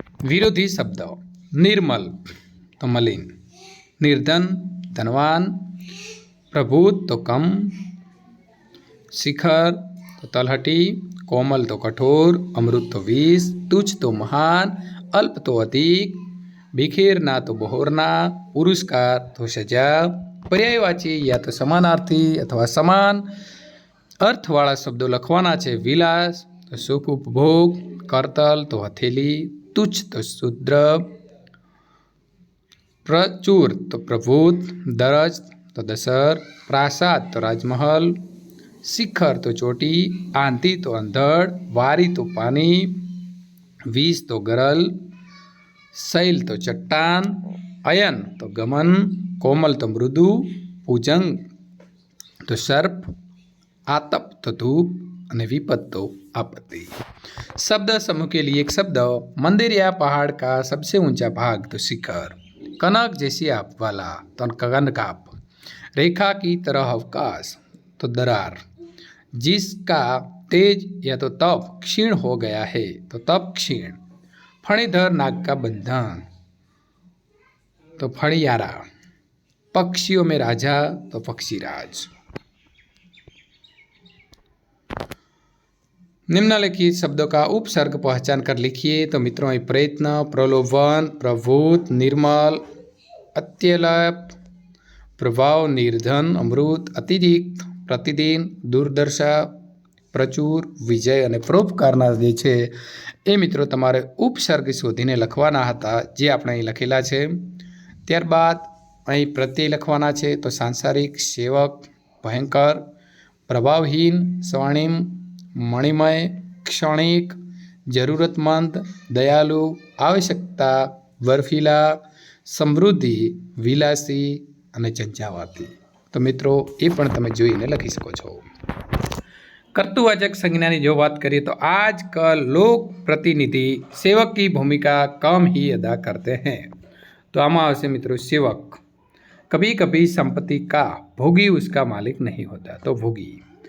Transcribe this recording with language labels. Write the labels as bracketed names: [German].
[Hindi] विरोधी शब्द निर्मल तो मलिन, निर्धन धनवान, प्रभुत तो कम, शिखर तो तलहटी, कोमल तो कठोर, अमृत तो विष, तुच्छ तो महान, अल्प तो अधिक, बिखेरना तो बहोरना, पुरस्कार तो सजा। पर्यायवाची या तो समानार्थी अथवा [Gujarati] સમાન અર્થવાળા શબ્દો લખવાના છે। વિલાસ તો સુખ ઉપભોગ, કરતલ તો હથેલી, તુચ્છ તો શુદ્ર, પ્રચુર તો પ્રભુત, દરજ તો દસર, પ્રાસાદ તો રાજમહલ, શિખર તો ચોટી, આંધી તો અંધડ, વારી તો પાણી, વિષ તો ગરલ, [Hindi] शैल तो चट्टान, अयन तो गमन, कोमल तो मृदु, भुजंग तो सर्प, आतप तो धूप और विपद तो आपत्ति। शब्द समूह के लिए एक शब्द मंदिर या पहाड़ का सबसे ऊंचा भाग तो शिखर, कनक जैसी आप वाला तो कनकाप, रेखा की तरह अवकाश तो दरार, जिसका तेज या तो तप क्षीण हो गया है तो तप क्षीण, फणीधर नाग का बंधन तो फणियारा, पक्षियों में राजा तो पक्षीराज। निम्नलिखित शब्दों का उपसर्ग पहचान कर लिखिए। तो मित्रों, [Gujarati] प्रयत्न, प्रलोभन, प्रभुत, निर्मल, अत्यल्प, प्रभाव, निर्धन, अमृत, अतिरिक्त, प्रतिदिन, दुर्दशा, प्रचुर, विजय અને પરોપકારના જે છે એ મિત્રો તમારે ઉપસર્ગ શોધીને લખવાના હતા, જે આપણે અહીં લખેલા છે। ત્યારબાદ અહીં પ્રત્યય લખવાના છે। તો સાંસારિક, સેવક, ભયંકર, પ્રભાવહીન, સ્વર્ણિમ, મણિમય, ક્ષણિક, જરૂરતમંદ, દયાલુ, આવશ્યકતા, બર્ફીલા, સમૃદ્ધિ, વિલાસી અને ઝંઝાવાતી। તો મિત્રો એ પણ તમે જોઈને લખી શકો છો। [Hindi] कर्तुवाचक संज्ञा की जो बात करिए तो आजकल लोक प्रतिनिधि सेवक की भूमिका कम ही अदा करते हैं। तो आमा आवश्य मित्रों सेवक। कभी कभी संपत्ति का भोगी उसका मालिक नहीं होता तो भोगी।